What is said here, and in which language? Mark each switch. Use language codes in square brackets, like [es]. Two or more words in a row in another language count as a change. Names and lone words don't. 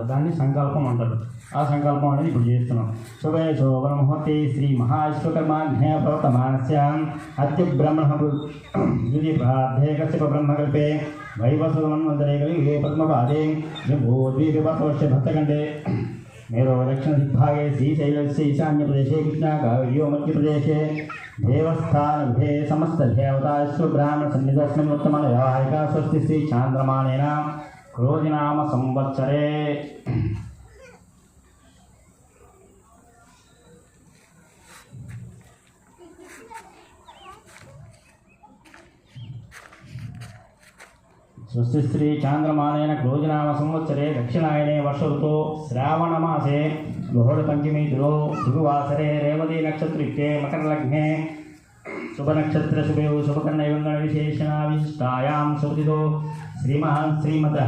[te] దాన్ని సంకల్పం అంటారు. ఆ సంకల్పం అనేది ఇప్పుడు చేస్తున్నాం. [sa] శుభే శోభన ముహూర్తే శ్రీ మహావిశ్వకర్మాజ్ఞ ప్రవర్తమానస్యాం అత్యబ్రహ్మ ద్వితీయ కశ్యప బ్రహ్మకల్పే వైవస్వన్వంతరే కలిగే పద్మపాదే భూద్వీపతోష్య భక్తకండే मेरो दक्षिण दिग्भागे श्रीशैलस्य ईशान्य प्रदेशे कृष्णाकाव्यो मध्य प्रदेशे देवस्थानभे समस्त देवताश्व ब्राह्मण सन्निधस्मिन् उत्तम व्यवहारिका स्वस्ति श्री चांद्रमानेन क्रोधिनाम संवत्सरे. स्वस्ति श्री चांद्रमानेन क्रोधिनाम संवत्सरे दक्षिणायने वर्ष ऋतो श्रावणमासे बहोळपंचमी दिनो शुभवासरे रेवती नक्षत्रे मकरलग्ने शुभनक्षत्र शुभे शुभकर्णविशेषणाविशिष्टायां शुभदितो श्रीमहान् श्रीमतः.